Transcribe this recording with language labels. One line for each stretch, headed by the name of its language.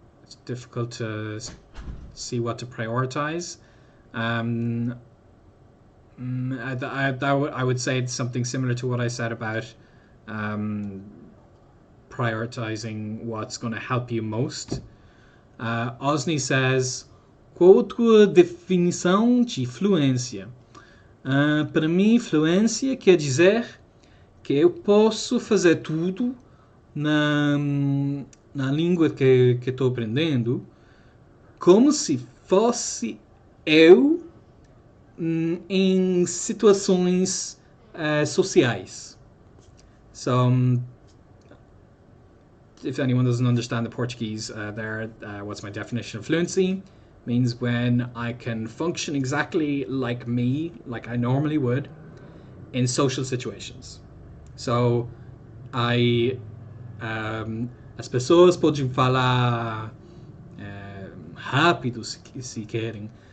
English: It's difficult to see what to prioritize. I would say it's something similar to what I said about prioritizing what's going to help you most. Osni says,
Portuguese: qual a tua definição de fluência? Para mim, fluência quer dizer que eu posso fazer tudo na língua que estou aprendendo como se fosse eu em situações sociais.
English: So, if anyone doesn't understand the Portuguese what's my definition of fluency? Means when I can function exactly like me, like I normally would, in social situations.
Portuguese: So, as pessoas podem falar rápido se querem.